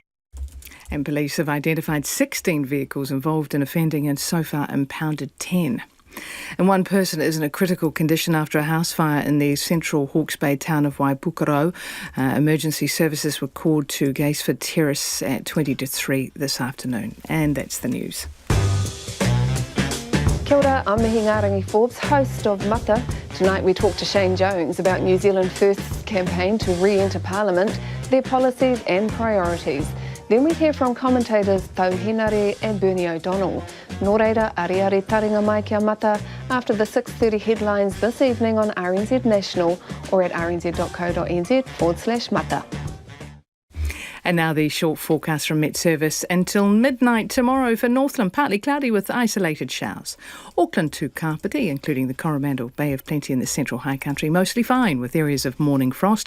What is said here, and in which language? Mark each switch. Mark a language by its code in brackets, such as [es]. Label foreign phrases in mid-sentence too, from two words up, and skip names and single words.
[en] And police have identified 16 vehicles involved in offending and so far impounded 10. And one person is in a critical condition after a house fire in the central Hawke's Bay town of Waipukaro. Emergency services were called to Gaisford Terrace at 20 to 3 this afternoon. And that's the news. [mi] Kia ora, [en] I'm Mihingarangi Forbes, host of Mata. Tonight we talk to Shane Jones about New Zealand First's campaign to re-enter Parliament, their policies and priorities. Then we hear from commentators Tau Henare and Bernie O'Donnell. [mi] Nō reira, ariari taringa mai kia mata [en] after the 6:30 headlines this evening on RNZ National or at rnz.co.nz/mata. And now the short forecast from Met Service until midnight tomorrow for Northland, partly cloudy with isolated showers. Auckland to Kapiti, including the Coromandel Bay of Plenty in the central high country, mostly fine with areas of morning frost.